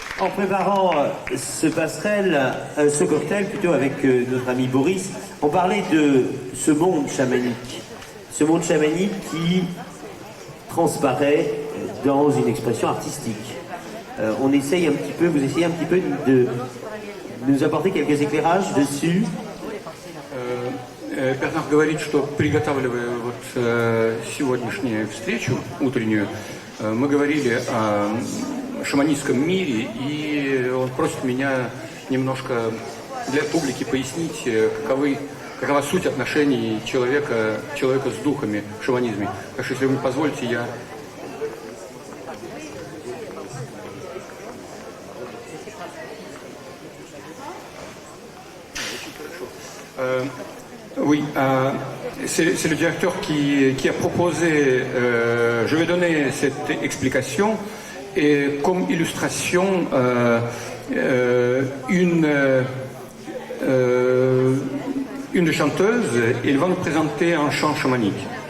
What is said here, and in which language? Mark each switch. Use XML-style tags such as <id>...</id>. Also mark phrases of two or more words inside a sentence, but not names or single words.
<fr>préparant ce cocktail plutôt avec notre ami Boris, on parlait de ce monde chamanique. Ce monde chamanique qui transparaît dans une expression artistique. Vous essayez un petit peu de nous apporter quelques éclairages dessus.</fr> <ru>Бернард говорит, что приготавливая сегодняшнюю встречу утреннюю, мы говорили о шаманистском мире, и он просит меня немножко для публики пояснить, какова суть отношений человека с духами в шаманизме. Так что, если вы позволите, я...</ru> <fr>Oui, c'est le directeur qui a proposé, je vais donner cette explication, et comme illustration, une des chanteuses, elle va nous présenter un chant chamanique.</fr>